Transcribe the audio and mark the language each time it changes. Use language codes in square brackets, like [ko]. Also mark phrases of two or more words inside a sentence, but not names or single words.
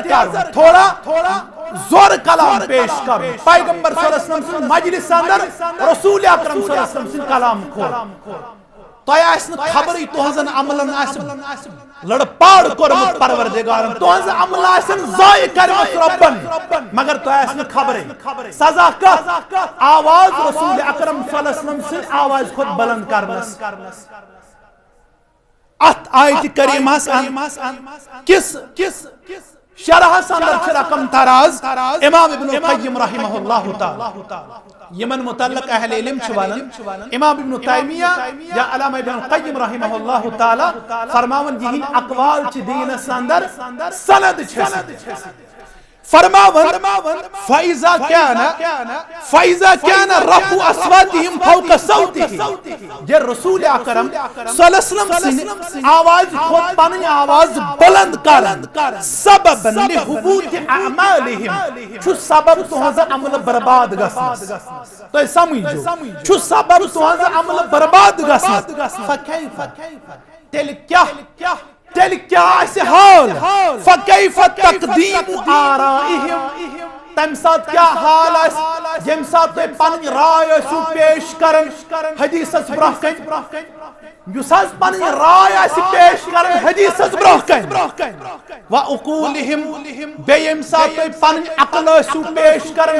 [ks] کرُن تھوڑا زور کلام پیش کرُن پیغمبر [ar] صلی اللہ علیہ وسلم [ks] سٕنٛدِ مجلس اندر رسول اکرم [ar] صلی اللہ علیہ وسلم [ks] سٕنٛدِ کلام کھول تۄہہِ آسہِ نہٕ خبرٕے تُہنٛزن عملن آسہِ لڑ پاڑ کورمُت پروردگارن تُہنٛز عمل آسن ضایع کرمٕژ رۄبن مگر تۄہہِ آسہِ نہٕ خبرٕے سزا کتھ آواز رسول اکرم [ar] صلی اللہ علیہ وسلم [ks] سٕنٛدِ آواز کھۄتہٕ بلند کرنس ات آیت کریمہس کس شرحس اندر چھ رقم تراز امام ابن القیم [ar] رحمہ اللہ تعالی [ks] یمن متعلق اہل علم چھ ونان امام ابن تیمیہ یا علامہ ابن القیم [ar] رحمہ اللہ تعالی [ks] فرماون یہن اقوال چھ دینس اندر سند چھ فرماون فإذا [ar] كان رفع أصواتهم فوق صوته [ks] یہ رسول اکرم [ar] صلی اللہ علیہ وسلم [ks] سن آواز خود پنن آواز بلند کرن [ar] سبب لحبوط اعمالهم [ks] چھ سبب تہنٛز عمل برباد گژھنس تُہۍ سمجھو چھ سبب تہنٛز عمل برباد گژھنس فکیف تیٚلہِ کیٛاہ آسہِ حال [ar] فکیف تقدیم آرائہم [ks] تمہِ ساتہٕ کیٛاہ حال آسہِ ییٚمہِ ساتہٕ تُہۍ پنٕنۍ راے ٲسِو پیش کران حدیثس برونٛہہ کَنہِ یُس حظ پنٕنۍ راے آسہِ پیش کران حدیثس برونٛہہ کَنہِ وعقولہم بیٚیہِ ییٚمہِ ساتہٕ تُہۍ پنٕنۍ عقل ٲسِو پیش کران